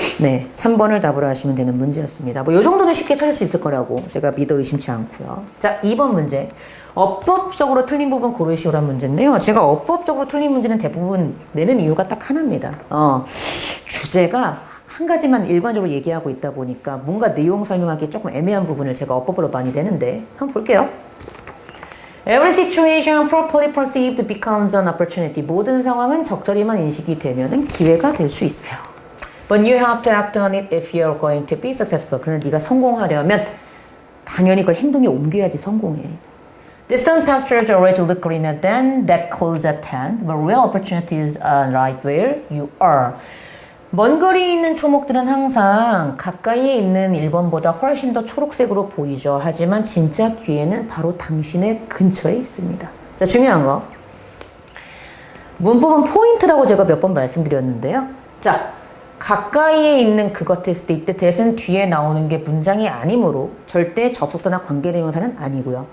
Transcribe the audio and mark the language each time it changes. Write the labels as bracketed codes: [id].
[ko] 네, 3번을 답으로 하시면 되는 문제였습니다. 뭐 이 정도는 쉽게 찾을 수 있을 거라고 제가 믿어 의심치 않고요. 자, 2번 문제. 어법적으로 틀린 부분 고르시오란 문제인데요. 제가 어법적으로 틀린 문제는 대부분 내는 이유가 딱 하나입니다. 주제가 한 가지만 일관적으로 얘기하고 있다 보니까 뭔가 내용 설명하기 조금 애매한 부분을 제가 어법으로 많이 내는데 한번 볼게요. [en] Every situation properly perceived becomes an opportunity. [ko] 모든 상황은 적절히만 인식이 되면 기회가 될 수 있어요. [en] But you have to act on it if you're going to be successful. [ko] 그러나 네가 성공하려면 당연히 그걸 행동에 옮겨야지 성공해. [en] Distant pastures already look greener than that close at hand, but real opportunities are right where you are. [ko] 먼 거리에 있는 초목들은 항상 가까이에 있는 1번보다 훨씬 더 초록색으로 보이죠. 하지만 진짜 기회는 바로 당신의 근처에 있습니다. 자, 중요한 거. 문법은 포인트라고 제가 몇 번 말씀드렸는데요. 자, 가까이에 있는 그것 했을 때 이때 that은 뒤에 나오는 게 문장이 아니므로 절대 접속사나 관계대명사는 아니고요.